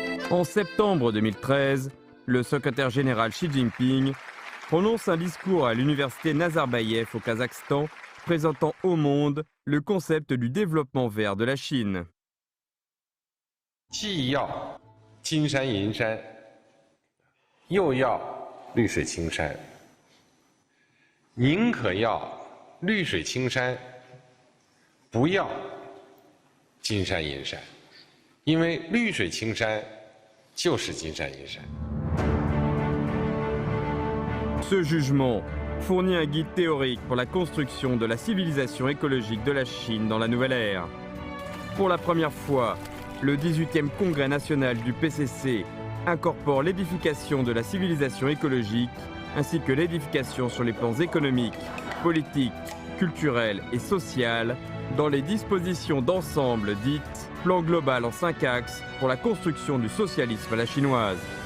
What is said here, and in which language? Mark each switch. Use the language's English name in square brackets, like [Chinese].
[French] En septembre 2013, le secrétaire général Xi Jinping prononce un discours à l'université Nazarbayev au Kazakhstan, présentant au monde le concept du développement vert de la Chine. [Chinese] 既要金山银山，又要绿水青山。宁可要绿水青山，不要金山银山，因为绿水青山就是金山银山。 [French] Ce jugement fournit un guide théorique pour la construction de la civilisation écologique de la Chine dans la nouvelle ère. Pour la première fois, le 18e congrès national du PCC incorpore l'édification de la civilisation écologique ainsi que l'édification sur les plans économiques, politiques, culturels et sociaux dans les dispositions d'ensemble dites plan global en 5 axes pour la construction du socialisme à la chinoise.